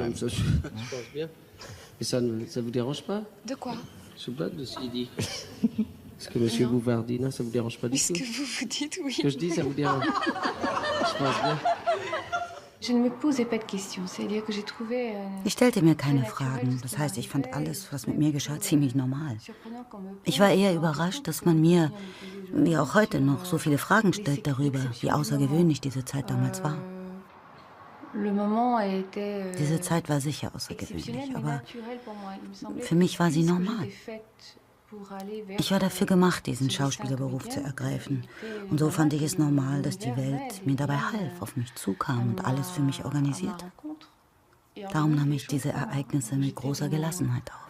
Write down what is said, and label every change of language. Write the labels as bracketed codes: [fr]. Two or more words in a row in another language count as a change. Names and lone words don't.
[fr] même. Ça, je pense bien. Mais ça vous dérange pas? De quoi? Je blague de ce qu'il dit. Est-ce que M. Bouvardina, ça vous dérange pas du tout? Ce que vous vous dites, oui. Ce que je dis, ça vous dérange? Je pense bien. Je ne me posais pas de questions, c'est-à-dire que j'ai trouvé... [de] Ich stellte mir keine Fragen. Das heißt, ich fand alles, was mit mir geschah, ziemlich normal. Ich war eher überrascht, dass man mir, wie auch heute noch, so viele Fragen stellt darüber, wie außergewöhnlich diese Zeit damals war. Diese Zeit war sicher außergewöhnlich, aber für mich war sie normal. Ich war dafür gemacht, diesen Schauspielerberuf zu ergreifen. Und so fand ich es normal, dass die Welt mir dabei half, auf mich zukam und alles für mich organisierte. Darum nahm ich diese Ereignisse mit großer Gelassenheit auf.